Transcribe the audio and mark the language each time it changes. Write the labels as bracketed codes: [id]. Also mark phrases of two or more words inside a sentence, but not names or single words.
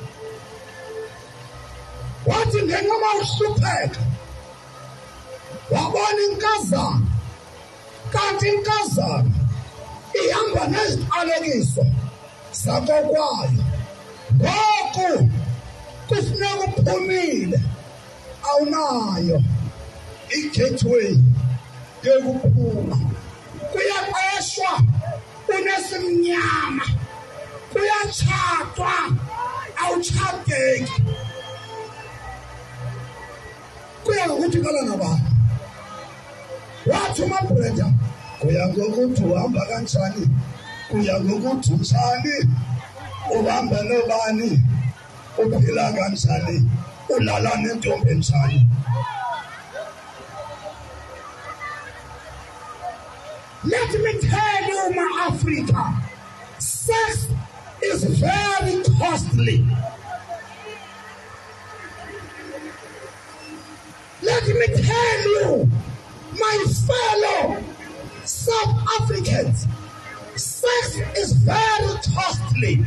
[xh] Wathi ngenxa yokuhlupheka wabona inkazana, kanti inkazana ihamba neziqalekiso zakokwayo. Ngoku kufuneka uphumile, awunayo i-gateway yokuphuma. Kuyaqeshwa unesimnyama, kuyatshadwa awutshadeki. Kuya ngokuthi kala nabani. Wathi uMabreda, kuya ngokuthi uhamba kanjani, kuya ngokuthi utshani, uhamba nobani, uphila kanjani, ulala nentombi enjani. [en] Let me tell you, my Africa, sex is very costly. Let me tell you, my fellow South Africans, sex is very costly.